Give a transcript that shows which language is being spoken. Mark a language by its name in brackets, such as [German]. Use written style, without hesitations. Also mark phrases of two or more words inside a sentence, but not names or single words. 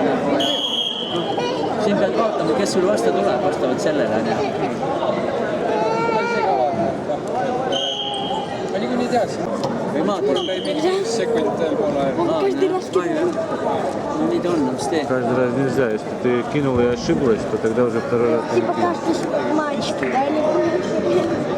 [Estonian] Siin pead vaatama, kes sul vastu tuleb, vastavalt sellele. Ma niikuinii teadsin. Või maadlema. Mul käib mingi 5 sekundit veel poole aega. No nii ta on, mis teed? [Russian] Каждый раз нельзя. Если ты кинул и ошиблась, то тогда уже второй раз не Типа кинул. каждый матч, да, или...